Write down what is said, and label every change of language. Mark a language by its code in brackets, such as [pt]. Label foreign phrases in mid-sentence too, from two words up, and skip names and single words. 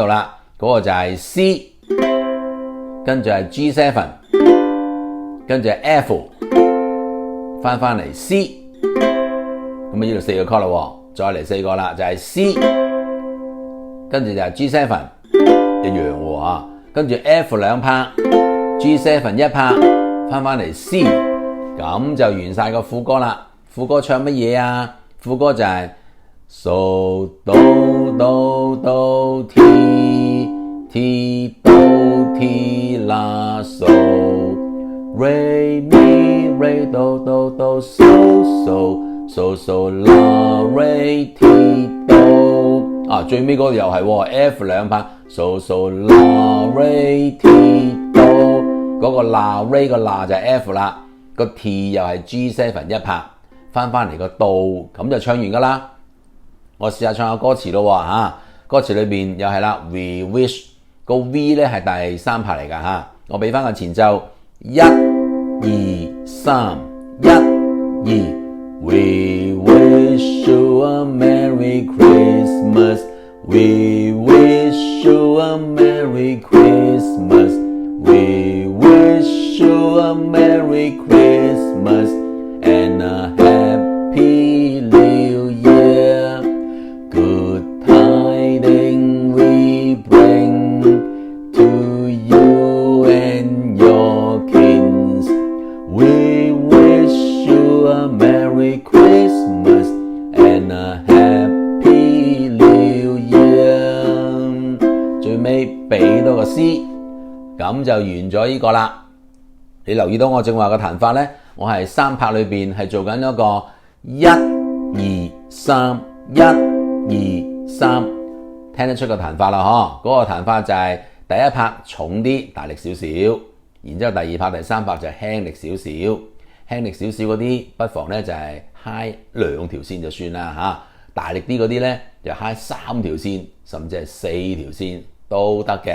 [yue] 啦，嗰個就係 C， 跟住係 G7， 跟住係 F， 翻嚟 C， 咁呢度4個 chord 啦，再嚟4個啦，就係 C， 跟住就係 G7 一樣喎跟住 F 2拍 G7 1拍，翻嚟 C， 咁就完晒個副歌啦。副歌唱乜嘢副歌就係 So Do Do Do Ti Ti Do ti la so re mi re do do do so so so so la re ti do。最尾嗰度又係 F 兩拍 so so la re ti do，嗰個 la re 個 la 就係 F 啦，個 T 又係 G7 一拍，翻嚟個到，咁就唱完噶啦。我試下唱下歌詞咯歌詞裏邊又係啦 ， [en] We wish [yue] 個 V 咧係第三拍嚟噶我俾翻個前奏 [en] ，1、2、3， 1、2 We wish you a Merry Christmas， We wish you a Merry Christmas， We wish you a Merry Christmas and a Happy New Year， Good tidings we bring to you and your kins， We wish you a Merry Christmas and a Happy New Year。 [yue] 最尾俾多個 C， 咁就完咗呢個啦。你留意到我正話嘅彈法呢，我係三拍裏邊係做緊一個1、2、3， 1、2、3，聽得出個彈法啦嗰個彈法就係第一拍重啲，大力少少，然之後第二拍第三拍就輕力少少，輕力少少嗰啲不妨呢就係嗨2條線就算啦大力啲嗰啲呢就嗨3條線，甚至係4條線都得嘅。